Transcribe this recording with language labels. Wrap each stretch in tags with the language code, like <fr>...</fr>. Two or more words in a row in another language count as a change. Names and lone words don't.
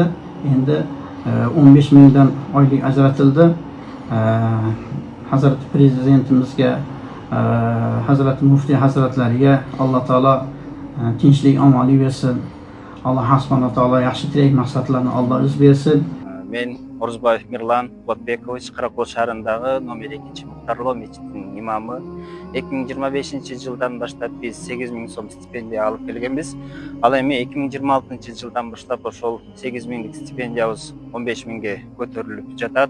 <uz>Endi 15 mingdan oylik ajratildi. Hazrati Prezidentimizga, Hazrati Muftiy hazratlariga Alloh taolo tinchlik, omonlik bersin. Alloh subhanahu taolo yaxshi tilak maqsadlarni Alloh o'zi bersin.</uz> <ky>Men Орузбаев Мирлан Ботбекович Каракол шаарындагы номер 2-Муктарлоо мечитинин имамы. 2025-жылдан баштап биз 8 000 сом стипендия алып келгенбиз. Ал эми 2026-жылдан баштап ошол 8 000 стипендиябыз 15 000ге көтөрүлүп жатат.</ky>